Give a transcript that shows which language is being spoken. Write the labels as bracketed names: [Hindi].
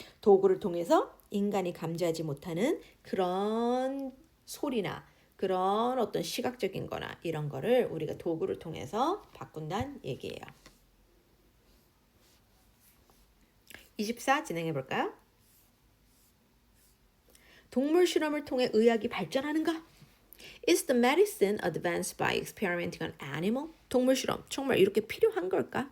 [Korean] 도구를 통해서 인간이 감지하지 못하는 그런 소리나 그런 어떤 시각적인 거나 이런 거를 우리가 도구를 통해서 바꾼다는 얘기예요. 24 진행해 볼까요? 동물 실험을 통해 의학이 발전하는가? [English] Is the medicine advanced by experimenting on animal? [Korean] 동물 실험 정말 이렇게 필요한 걸까?